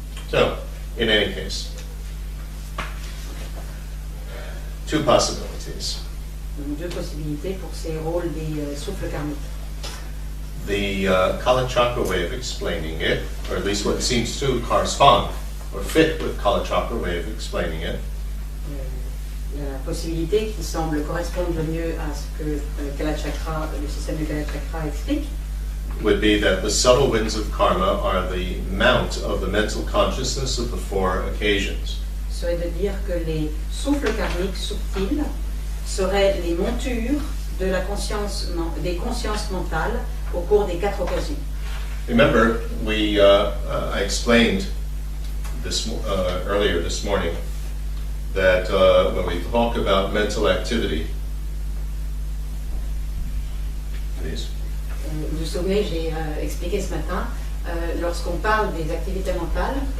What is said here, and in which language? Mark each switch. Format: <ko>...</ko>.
<en>So, in any case, two possibilities.</en> <fr>Donc, deux possibilités pour ces rôles des souffles karmiques.</fr> <en>The Kalachakra way of explaining it, or at least what seems to correspond or fit with Kalachakra way of explaining it,</en> <fr>La possibilité qui semble correspondre le mieux à ce que Kalachakra, le système de Kalachakra explique,</fr> <en>would be that the subtle winds of karma are the mount of the mental consciousness of the four occasions.</en> <fr>serait de dire que les souffles karmiques subtils seraient les montures de la conscience, des consciences mentales au cours des 4 occasions.</fr> <en>Remember, I explained this earlier this morning that when we talk about mental activity, please.</en> <fr>Vous vous souvenez, j'ai expliqué ce matin, lorsqu'on parle des activités mentales,</fr>